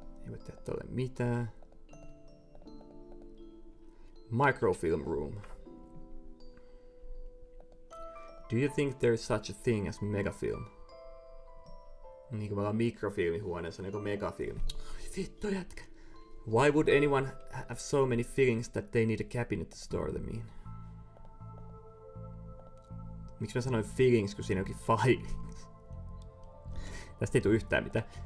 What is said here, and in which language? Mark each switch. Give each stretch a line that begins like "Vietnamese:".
Finnish: Ei täältä ole mitään.
English: Microfilm room. Do you think there is such a thing as megafilm?
Finnish: Niin kuin me ollaan mikrofilmihuoneessa, niin kuin megafilmi. Vittu jätkä.
English: Why would anyone have so many feelings that they need a cabinet to store them in?
Finnish: Miksi mä sanoin feelings, kun siinä onkin filings? Tästä ei tule yhtään mitään.